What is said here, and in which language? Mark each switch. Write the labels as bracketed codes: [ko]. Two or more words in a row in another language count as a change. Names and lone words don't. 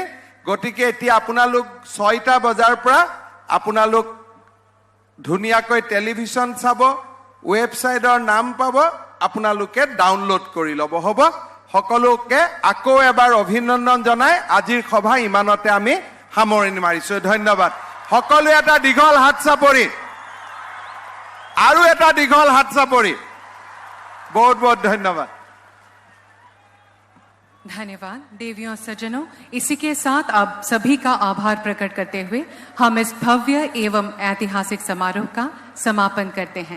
[as] গতিকে এতিয়া আপোনালোক 6টা বজাৰ পৰা আপোনালোক ধুনীয়াকৈ টেলিভিছন চাব, ৱেবছাইটৰ নাম পাব, আপোনালোকে ডাউনলোড কৰি ল'ব। হ'ব? সকলোকে আকৌ এবাৰ অভিনন্দন জনাই আজিৰ সভা ইমানতে আমি সামৰণি মাৰিছোঁ। ধন্যবাদ। সকলোৱে এটা দীঘল হাত চাপৰি, আৰু এটা দীঘল হাত চাপৰি। বহুত বহুত ধন্যবাদ। [hi] धन्यवाद। देवियों और सज्जनों, इसी के साथ अब सभी का आभार प्रकट करते हुए हम इस भव्य एवं ऐतिहासिक समारोह का समापन करते हैं।